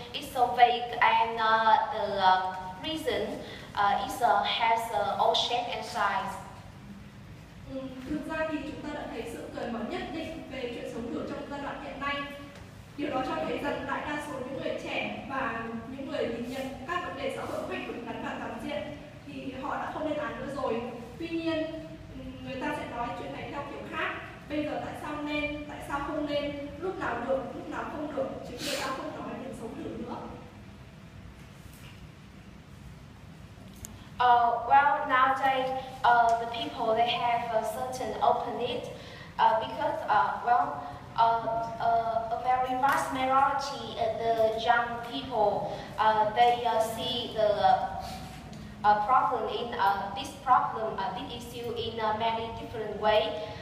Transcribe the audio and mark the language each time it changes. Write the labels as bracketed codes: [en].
[en] It's so vague, and the reason has all shape and size. [vi] Thực ra thì chúng ta đã thấy sự cởi mở nhất định về chuyện sống thử trong giai đoạn hiện nay. Điều đó cho thấy rằng đại đa số những người trẻ và những người nhìn nhận các vấn đề xã hội một cách đúng đắn và toàn diện thì họ đã không lên án nữa rồi. Tuy nhiên, người ta sẽ nói chuyện này theo kiểu khác. Bây giờ tại sao nên, tại sao không nên, lúc nào được, lúc nào không được, chứ người ta không nói đến sống thử nữa. [en] Well, nowadays, the people, they have a certain openness because, a very vast majority of the young people, they see the problem in this issue in many different ways.